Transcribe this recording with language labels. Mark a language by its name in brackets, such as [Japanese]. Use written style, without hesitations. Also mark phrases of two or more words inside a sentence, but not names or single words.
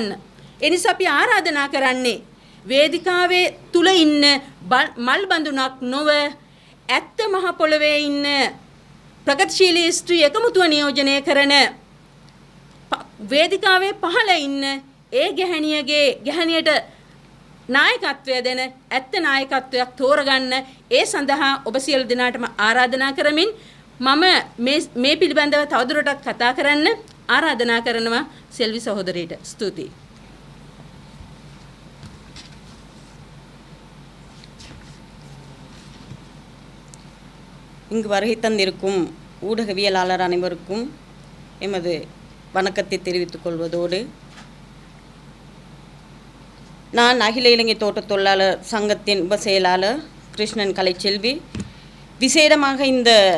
[Sinhala] ඒ නිසා අපි ආරාධනා කරන්නේ වේදිකාවේ තුල ඉන්න මල් බඳුනක් නොව ඇත්ත මහ පොළවේ ඉන්න ප්‍රගතිශීලී ස්ත්‍රී එකමුතුව නියෝජනය කරන වේදිකාවේ පහළ ඉන්න ඒ ගැහණියට නායකත්වය දෙන ඇත්ත නායකත්වයක් තෝරගන්න ඒ සඳහා ඔබ සියලු දෙනාටම ආරාධනා කරමින් මම මේ පිළිබඳව තවදුරටත් කතා කරන්න ආරාධනා කරනවා සෙල්වි සහෝදරියට. ස්තුතියි. [Tamil] இங்கு வருகை தந்திருக்கும் ஊடகவியலாளர் அனைவருக்கும் எமது வணக்கத்தை தெரிவித்துக் கொள்வதோடு நான் அகில இலங்கை தோட்டத் தொழிலாளர் சங்கத்தின் உப செயலாளர் கிருஷ்ணன் கலைச்செல்வி விசேடமாக இந்த